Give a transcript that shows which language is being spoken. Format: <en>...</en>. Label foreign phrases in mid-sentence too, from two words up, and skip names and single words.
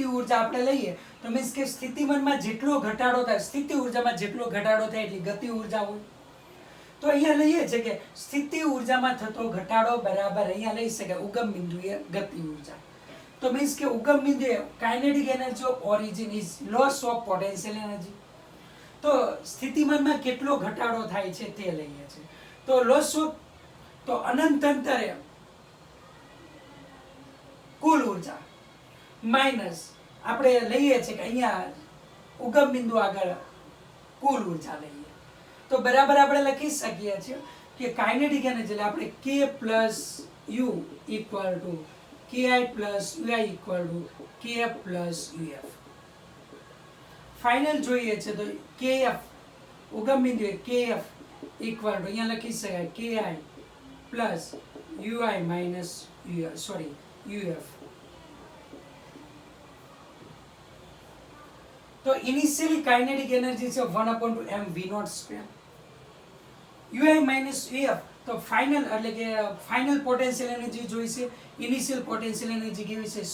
<gu>ઉર્જા આપણે લઈએ તો મીન્સ કે સ્થિતિમાનમાં જેટલો ઘટાડો થાય સ્થિતિ ઉર્જામાં જેટલો ઘટાડો થાય એટલી ગતિ ઉર્જા હોય તો અહીંયા લઈએ છે કે સ્થિતિ ઉર્જામાં થતો ઘટાડો બરાબર અહીંયા લઈ શકાય ઉગમ બિંદુએ ગતિ ઉર્જા તો મીન્સ કે ઉગમ બિંદુએ</gu> <en>kinetic energy of origin is loss of potential energy</en> <gu>તો સ્થિતિમાનમાં કેટલો ઘટાડો થાય છે તે લઈએ છે તો</gu> <en>loss of</en> <gu>તો અનંત અંતરે કુલ ઉર્જા માઈનસ આપણે લઈએ છે કે અહીંયા ઉગમ બિંદુ આગળ કુલ ઉર્જા લઈએ તો બરાબર આપણે લખી શકીએ છીએ કે</gu> <en>kinetic energy</en> <gu>એટલે આપણે k + u = ki + ui = kf + uf ફાઇનલ જોઈએ છે તો kf ઉગમ બિંદુએ kf = અહીંયા લખી શકાય ki + uf તો</gu> <en>initially kinetic energy</en> <gu>છે 1/mv02 ui - uf તો ફાઇનલ એટલે કે</gu> <en>final potential energy</en> <gu>જોઈ છે,</gu> <en>initial potential energy</en> <gu>કેવી છે?</gu>